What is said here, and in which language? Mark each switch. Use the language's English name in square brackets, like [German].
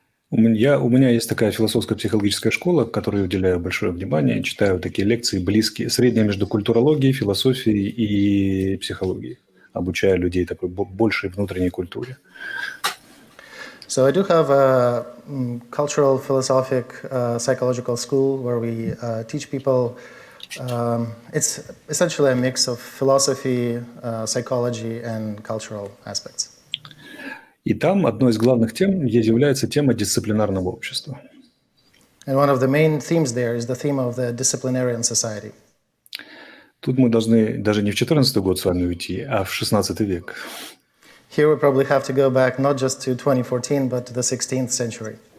[Russian] У меня есть такая философско-психологическая школа, которой уделяю большое внимание, читаю такие лекции близкие, средние между культурологией, философией и психологией, обучая людей такой большей внутренней культуре. [English] So I do have a cultural, philosophic, psychological school where we teach people. It's essentially a mix of philosophy, psychology, and cultural aspects. [Russian] И там одной из главных тем является тема дисциплинарного общества. [English] And one of the main themes there is the theme of the disciplinarian society. [Russian] Тут мы должны даже не в 14 год с вами уйти, а в 16 век. [English] Here we probably have to go back not just to 2014, but to the 16th century.